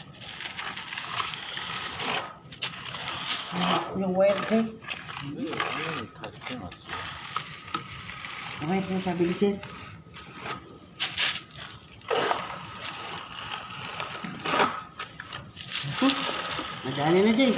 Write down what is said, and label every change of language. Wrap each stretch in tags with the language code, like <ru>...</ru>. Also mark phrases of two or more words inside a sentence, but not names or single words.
<tl>Yung wire eh.</tl> <ko>근데 와이어는 다 이렇게 놨지.</ko> <tl>Okay po sabi ni sir. Madali na Jay.</tl>